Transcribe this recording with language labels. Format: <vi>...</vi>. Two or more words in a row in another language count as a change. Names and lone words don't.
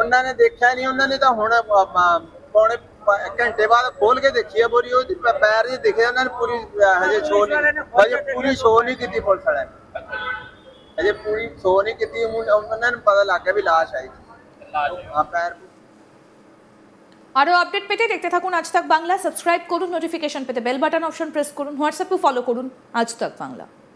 <pa>ਉਹਨਾਂ ਨੇ ਦੇਖਿਆ ਨਹੀਂ, ਉਹਨਾਂ ਨੇ ਤਾਂ ਹੁਣ ਪੌਣੇ ਘੰਟੇ ਬਾਅਦ ਖੋਲ ਕੇ ਦੇਖੀ ਆ ਬੋਰੀ, ਉਹਦੀ ਪੈਰ ਜੀ ਦਿਖੇ ਉਹਨਾਂ ਨੇ, ਪੂਰੀ ਹਜੇ ਪੂਰੀ ਸ਼ੋਅ ਨਹੀਂ ਕੀਤੀ ਪੁਲਿਸ ਵਾਲਿਆਂ ਨੇ, ਹਜੇ ਪੂਰੀ ਸ਼ੋਅ ਨਹੀਂ ਕੀਤੀ। ਉਹਨਾਂ ਨੂੰ ਪਤਾ ਲੱਗ ਗਿਆ ਵੀ ਲਾਸ਼ ਆਈ ਹਾਂ ਪੈਰ।</pa> <bn>আরও আপডেট পেতে দেখতে থাকুন আজ তাক বাংলা। সাবস্ক্রাইব করুন, নোটিফিকেশন পেতে বেল বাটন অপশন প্রেস করুন, হোয়াটসঅ্যাপে ফলো করুন আজ তাক বাংলা।</bn>